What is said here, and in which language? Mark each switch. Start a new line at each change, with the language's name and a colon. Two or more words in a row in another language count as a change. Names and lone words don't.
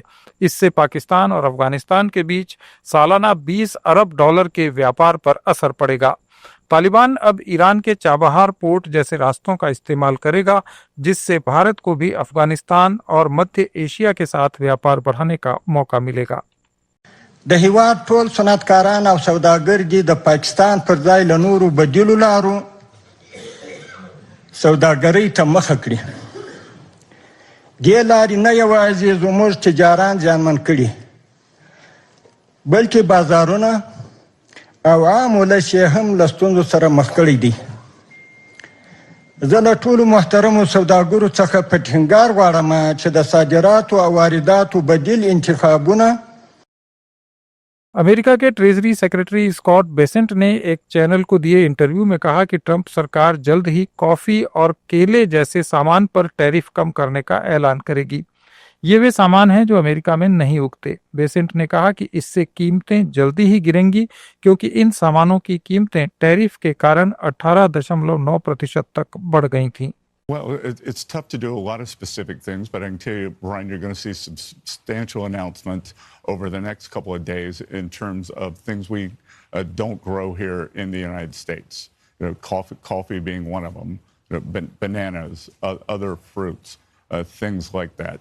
Hindi: इससे पाकिस्तान और अफगानिस्तान के बीच सालाना $20 अरब के व्यापार पर असर पड़ेगा। तालिबान अब ईरान के चाबहार पोर्ट जैसे रास्तों का इस्तेमाल करेगा, जिससे भारत को भी अफगानिस्तान और मध्य एशिया के साथ व्यापार बढ़ाने का मौका मिलेगा।
Pashto: د هیواد ټول صنعتکاران او سوداګر دي د پاکستان پر ځای له نورو بدیلو لارو سوداګرۍ ته مخه کړي. دې لارې نه یوازې زموږ تجاران زیانمن کړي، بلکې بازارونه او عام ولس یې هم له ستونزو سره مخ کړي دي. زه له ټولو محترمو سوداګرو څخه په ټینګار غواړم چې د صادراتو او وارداتو بدیل انتخابونه
Hindi: अमेरिका के
English: treasury secretary
Hindi: स्कॉट बेसेंट ने एक चैनल को दिए इंटरव्यू में कहा कि ट्रंप सरकार जल्द ही कॉफी और केले जैसे सामान पर टैरिफ कम करने का ऐलान करेगी। ये वे सामान हैं जो अमेरिका में नहीं उगते। बेसेंट ने कहा कि इससे कीमतें जल्दी ही गिरेंगी क्योंकि इन सामानों की कीमतें टैरिफ के कारण 18.9% तक बढ़ गई थीं।
English: Well, it's tough to do a lot of specific things, but I can tell you, Brian, you're going to see some substantial announcements over the next couple of days in terms of things we don't grow here in the United States. You know, coffee being one of them, you know, bananas, other fruits, things like that.